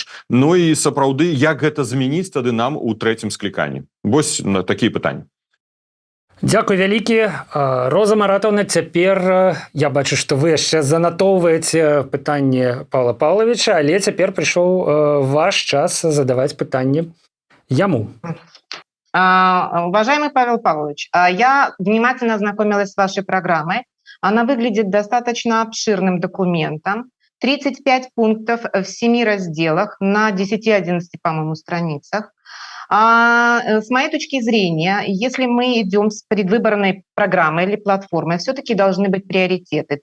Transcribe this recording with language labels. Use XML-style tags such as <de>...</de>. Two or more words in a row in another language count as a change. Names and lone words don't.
<be>Ну і сапраўды, як гэта змяніць тады нам у трэцім скліканні? Вось такія пытанні. Дзякуй вялікі. Роза Маратовна, цяпер я бачу, што вы яшчэ занатоўваеце пытанне Павла Павловича, але цяпер прыйшоў ваш час задаваць пытанне яму.</be> <ru>Уважаемый Павел Павлович, я внимательно ознакомилась с вашей программой. Она выглядит достаточно обширным документом. 35 пунктов в 7 разделах на 10-11, по-моему, страницах. С моей точки зрения, если мы идем с предвыборной программой или платформой, все-таки должны быть приоритеты.</ru>